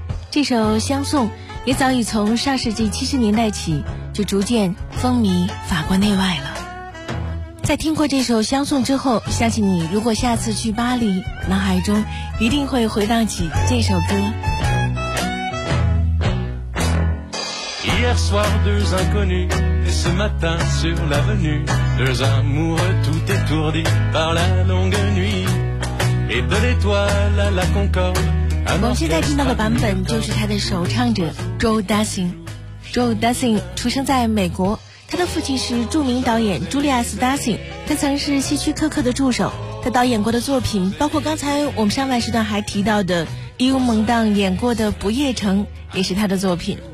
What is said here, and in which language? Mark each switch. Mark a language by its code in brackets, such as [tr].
[zh] 这首香颂也早已从上世纪70年代起就逐渐风靡法国内外了。在听过这首香颂之后，相信你如果下次去巴黎，脑海中一定会回荡起这首歌。 [fr] Hier soir, deux inconnus, et ce matin sur l'avenue, deux amoureux tout étourdis par la longue nuit, et de l'étoile à la concorde. [zh] 我们现在听到的版本就是他的首唱者 Joe Dassin。 Joe Dassin 出生在美国，他的父亲是著名导演朱莉亚斯·达辛，他曾是希区柯克的助手。他导演过的作品包括刚才我们上半时段还提到的伊乌蒙当演过的《不夜城》也是他的作品。